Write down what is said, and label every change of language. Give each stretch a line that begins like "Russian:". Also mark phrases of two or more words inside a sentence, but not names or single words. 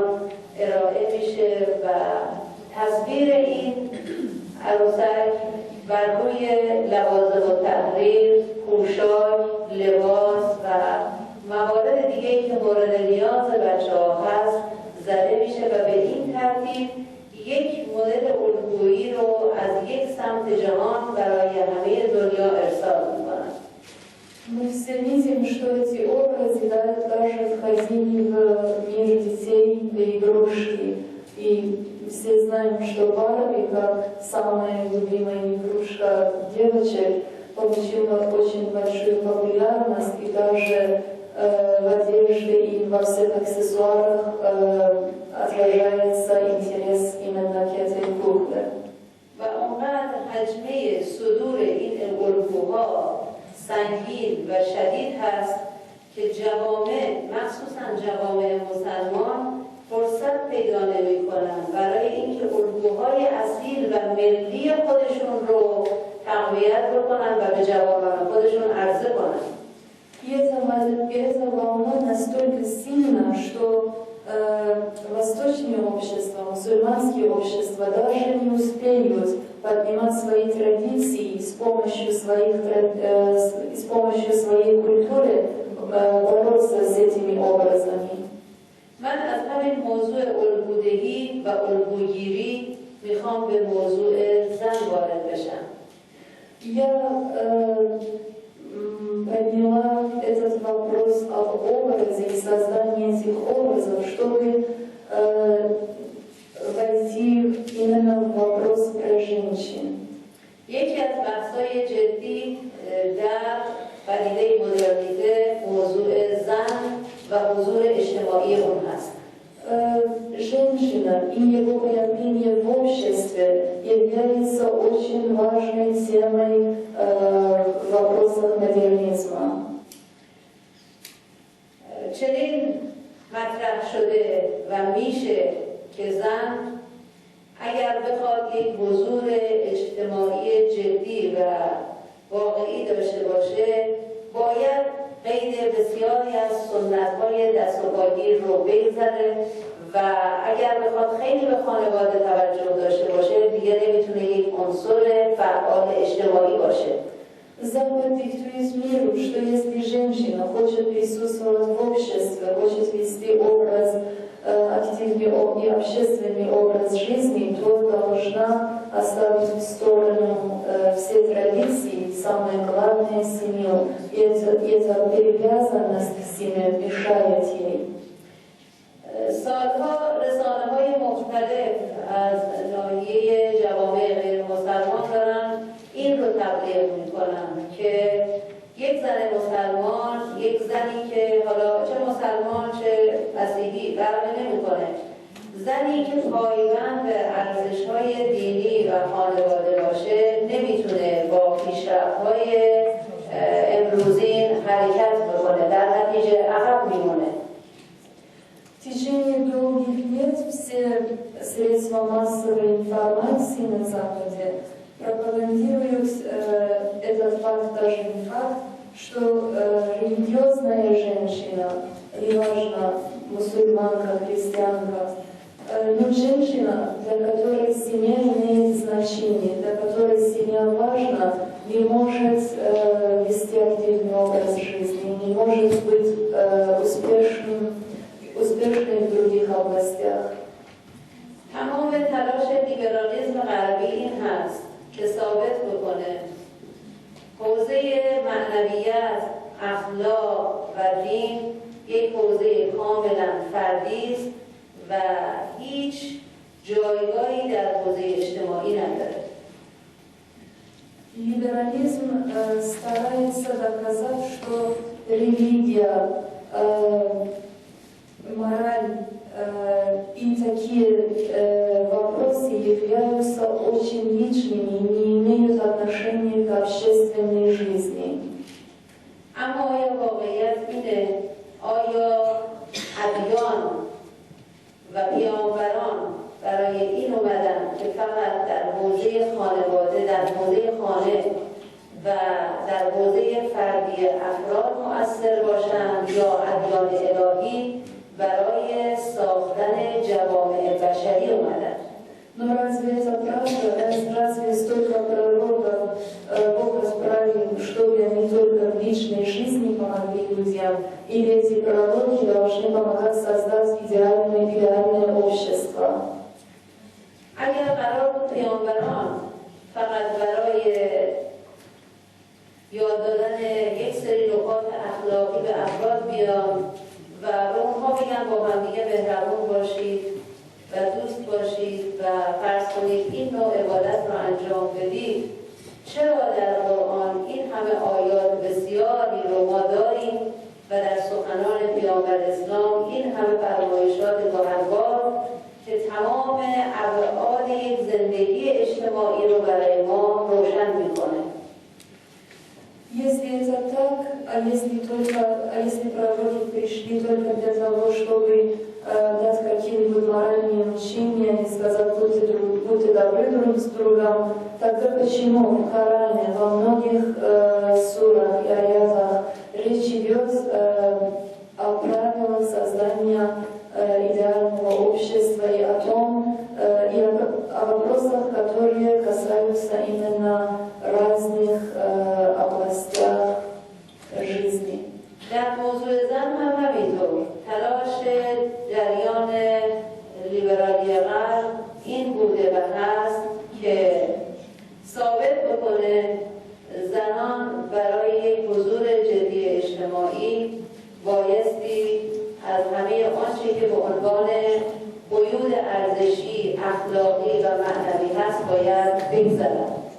Persian: ارائه میشه و تصویر این عروسک بر روی لوازم التحریر، پوشاک، لباس و موارد دیگه‌ای که مورد نیاز بچه‌ها هست زده میشه و به این ترتیب یک مدل الگویی رو از یک سمت جهان برای همه دنیا ارسال میکنن.
Russian: Мы все видим, что эти образы даже входили в мир детей, в игрушки. И все знаем, что Барби, как самая любимая игрушка девочек, получила очень большую популярность, и даже в одежде и во всех аксессуарах отражается интерес именно к этой кукле.
Persian: و اونقدر حجمه صدور این الگوها سنگین و شدید هست که جوامع، مخصوصا جوامع مسلمان، فرصت پیدا نمی‌کنند برای اینکه الگوهای اصیل و ملی خودشون رو تقویت بکنن و به جوانان خودشون عرضه کنن.
Russian: И эта волна настолько сильна, что восточные общества, мусульманские общества даже не успеют поднимать свои традиции с помощью своей культуры бороться с этими образами.
Persian: من از همین موضوع الگودهی و الگوگیری میخوام به موضوع زن وارد بشم.
Russian: Я подняла этот вопрос об образе и создании этих образов, чтобы войти именно в вопрос про женщин.
Persian: یکی از بحث‌های جدی در پدیده مدرنیته موضوع زن و حضور اجتماعی اون هست.
Russian: Женщина и его появление в обществе является очень важной темой в вопросах модернизма.
Persian: چنین مطرح شده و میشه که زن اگر بخواد یک حضور اجتماعی جدی و واقعی داشته باشه باید قید بسیاری از سنت‌های دست و پاگیر رو بگذره و اگر بخواد خیلی به خانواده توجه داشته باشه دیگه نمیتونه یک عنصر فعال اجتماعی باشه.
Russian: Запад диктует миру, что если женщина хочет присутствовать в обществе, хочет вести образ, активный и общественный образ жизни, то должна оставить в сторону все традиции, самое главное — семью. И эта привязанность к семье мешает ей.
Persian: سالها رسانه‌های مختلف از ناحیه جوامع غیر مسلمان دارن این رو تبلیغ میکنن که یک زن مسلمان، یک زنی که حالا چه مسلمان چه مسیحی فرقی نمیکنه، زنی که پایبند به ارزش‌های دینی و خانواده باشه نمیتونه با پیشرفت‌های امروزین حرکت بکنه، در نتیجه عقب میمونه.
Russian: В течение долгих лет все средства массовой информации на Западе пропагандируют этот факт, даже не факт, что религиозная женщина, неважно, мусульманка, христианка, но женщина, для которой семья имеет значение, для которой семья важна, не может вести активный образ жизни, не может быть успешной в других областях.
Persian: تمام تلاش لیبرالیسم غربی این هست که ثابت بکنه حوزه معنویت، اخلاق و دین یک حوزه کاملا فردی است و هیچ جایگاهی در حوزه اجتماعی نداره.
Russian: Либерализм старается доказать, что религия, мораль и такие вопросы являются очень личными и не имеют отношения к общественной жизни.
Persian: اما آیا واقعیت اینه؟ آیا ادیان و پیامبران برای این اومدن که فقط در حوزه خانواده، در حوزه خانه و در حوزه فردی افراد مؤثر باشند یا ادیان الهی برای ساختن جوامع بشری اومدن؟
Russian: Но разве это правда? Разве столько пророков Бог отправил, чтобы они только в личной жизни помогли людям? Или эти пророки должны помогать создать идеальное общество?
Persian: اگر قرار بود پیامبران فقط برای یاد دادن یک سری نکات اخلاقی به افراد بیان و به اونها بگن با همدیگه مهربون باشید و دوست باشید و فرض کنید این نوع عبادت رو انجام بدید، چرا در قرآن این همه آیات بسیاری رو ما داریم و در سخنان پیامبر اسلام این همه فرمایشات گوهربار که تمام ابعاد یک زندگی اجتماعی رو برای ما روشن میکنه؟
Russian: Если это так, если пророки пришли только для того, чтобы дать какие-нибудь моральные учения и сказать, будьте добры друг с другом, тогда почему в Коране во многих сурах и аятах речь идет о правилах создания идеального общества и о том, и о вопросах, которые касаются именно разных областях жизни.
Persian: در موضوع زن هم همینطور تلاش جریان لیبرالی غرب این بوده و هست که ثابت بکنه زنان برای یک حضور جدی اجتماعی بایستی از همه آنچه که به عنوان قیود ارزشی، اخلاقی و معنوی هست باید بگذرند.